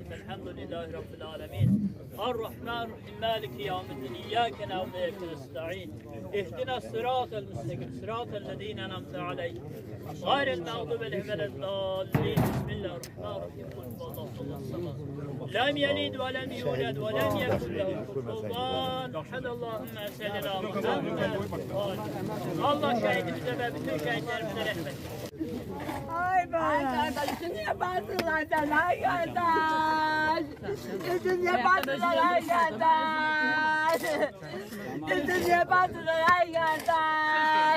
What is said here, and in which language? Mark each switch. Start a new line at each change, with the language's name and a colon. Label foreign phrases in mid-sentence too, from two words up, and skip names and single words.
Arabic: الحمد لله رب العالمين الرحمن الرحيم مالك يوم الدين إياك نعبد وإياك نستعين اهدنا الصراط المستقيم صراط الذين أنعمت عليهم غير المغضوب عليهم ولا الضالين بسم الله الرحمن الرحيم قل هو الله الصمد لم يلد ولم يولد ولم يكن له كفوا أحد اللهم صل على محمد
Turkish: Allah şehidimize ve bütün şehitlerimize rahmet. Ay kardeşim niye bastılar sana kardeş? Niye bastılar kardeş? Niye bastılar kardeş?